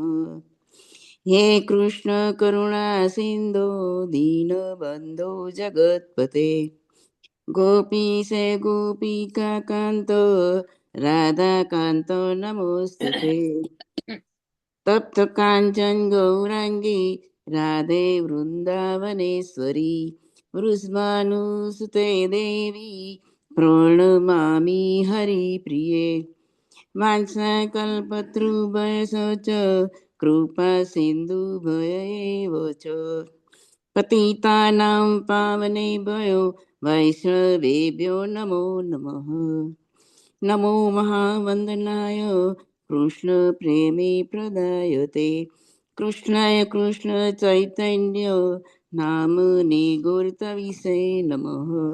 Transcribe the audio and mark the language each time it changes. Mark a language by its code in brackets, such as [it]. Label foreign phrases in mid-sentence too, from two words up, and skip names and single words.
[sa] હે કૃષ્ણ કરુણા સિંધો દીનબંધો જગતપતે ગોપીશ ગોપિકા કાંત રાધા કાંત નમોસ્તુતે. તપ્ત કાંચન ગૌરાંગી રાધે વૃંદાવનેશ્વરી વૃષભાનુસુતે દેવી પ્रणमामि हरिप्रिये. वाञ्छाकल्पतरुभयश्च कृपा सिन्धुभय एव च पतितानां पावनेभ्यो वैष्णवेभ्यो नमो नमः. नमो महावन्दनाय कृष्णप्रेमे प्रदायते कृष्णाय कृष्णचैतन्य नाम्ने गुरुतविषे नमः.